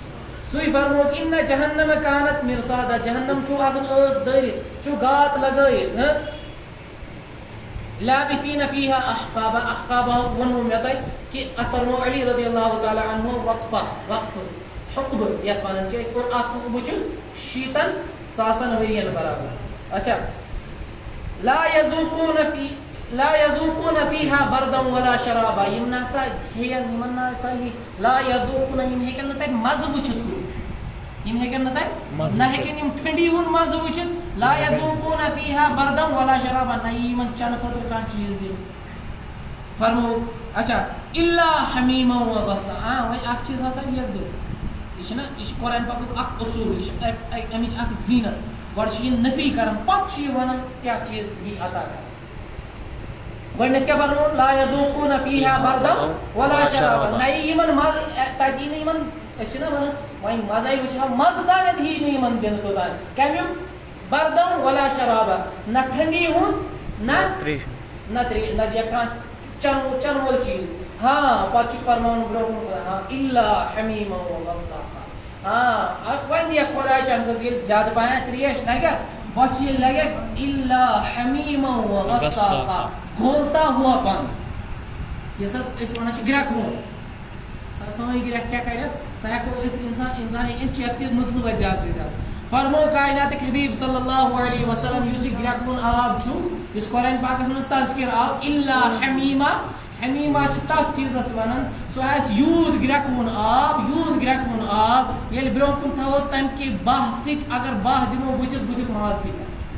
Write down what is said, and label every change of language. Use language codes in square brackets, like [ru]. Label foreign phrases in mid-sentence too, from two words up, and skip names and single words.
[ks] سُے فرمووُکھ [ar] اِنَّ جہنم کانت مرصادا [ks] جہنم چھُ آسان ٲس دٲرِتھ چھُ گات لگٲیِتھ [ar] لابثین فیہا احقابا احقابا [ks] ووٚنوُ مےٚ تۄہہِ کہِ اتھ فرموو علی [ar] رضی اللہ تعالیٰ عنہ [ks] وقفہٕ حقبہٕ یتھ ونان چھِ أسۍ اور اکھ حقبہٕ چھُ 60,000 ؤرین برابر. اچھا [ar] لا یذوقون فیہا بردا ولا شرابا [ks] یِم نسا ہیٚین یِمن نسا یہِ [ar] لا یذوقون [ks] یِم ہیٚکن نہٕ تتہِ مزٕ وٕچھِتھ کُنہِ یِم ہیٚکن نہٕ تتہِ نہ ہیٚکن یِم ٹھنڈی ہُنٛد مزٕ وٕچھِتھ [ar] لا یذوقون فیہا بردا ولا شرابا [ks] نہ یی یِمن چنہٕ خٲطرٕ کانٛہہ چیٖز دِنہٕ فرمووُکھ. اچھا [ar] الا حمیما وغسا [ks] وۄنۍ اکھ چیٖز ہسا یتھ گوٚو یہِ چھُنہ یہِ چھُ قرآن پاکُک اکھ اصوٗل یہِ چھِ اَمِچ اکھ زیٖنت گۄڈٕ چھِ یہِ نفی کران پتہٕ چھِ یہِ ونان کیٛاہ چیٖز یی عطا کران گۄڈٕنیٚتھ کیٛاہ بنووُن [ar] لا یذوقوٗنَ فیٖہا بردن ولا [ks] شرابا نہ یی یِمن مزٕ تتہِ یی نہٕ یِمن أسۍ چھِنہ ونان وۄنۍ مزے وٕچھ ہا مزٕ تانٮ۪تھ یی نہٕ یِمن دِنہٕ توٚتانۍ کمیُک [ar] بردن ولا شرابا [ks] نہ ٹھنڈی ہُنٛد نہ تریش نہ دِیَکھ کانٛہہ چنہٕ وول چیٖز ہاں پتہٕ چھُ فرماوُن برونٛہہ کُن ہاں [ar] الا حمیما وغساقا [ks] ہاں وۄنۍ دِیَکھ خۄداے چانہِ خٲطرٕ ییٚلہِ زیادٕ پہن تریش لگہِ بۄچھِ ییٚلہِ لگٮ۪کھ [ar] الا حمیما وغساقا [ks] گھولتا ہوا پن یُس حظ أسۍ وَنان چھِ گرٛٮ۪کوُن سٲنۍ گرٛٮ۪کھ کیٛاہ کَرٮ۪س سۄ ہٮ۪کو أسۍ اِنسان ہیٚکہِ چٮ۪تھ تہِ مٕسلہٕ وَتہِ زیادٕ سے زیادٕ فرمو کایناتٕکۍ حبیٖب [ar] صلی اللہ علیہ وسلم [ks] یُس یہِ گرٛٮ۪کوُن آب چھُ یُس قرآن پاکس منٛز تذکر آو [ar] الا حمیما حمیما [ks] چھِ تتھ چیٖزس ونان سُہ آسہِ یوٗت گرٛٮ۪کوُن آب ییٚلہِ برونٛہہ کُن تھاوو تمہِ کہِ باہ سۭتۍ اگر باہ دِمو بٕتھِس بٕتھیُک ماز پیٖتاہ